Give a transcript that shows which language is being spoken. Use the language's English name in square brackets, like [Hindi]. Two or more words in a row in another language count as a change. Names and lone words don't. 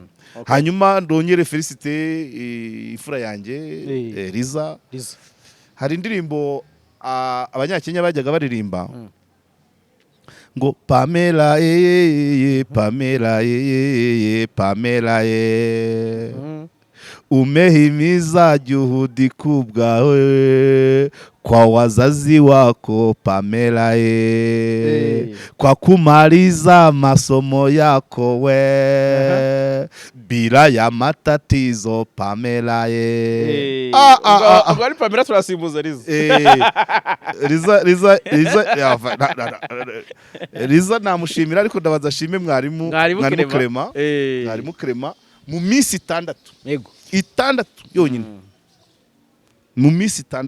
[Kinyarwanda] Hanyuma ndongere felicite ifura yanjye Liza. Hari indirimbo abanyakenya bajyaga baririmba ngo Pamela Pamela Pamela [Swahili] umehimiza juhudi kubwawe kwa wazazi wako Pamela kwa kumaliza masomo yako bila ya matatizo [Kinyarwanda] Pamela Ubwo Pamela turasimbuza Liza namushimira, ariko ndabaza shime mwarimu Clement mu minsi 6. Yego 6 yonyine. Mu minsi 6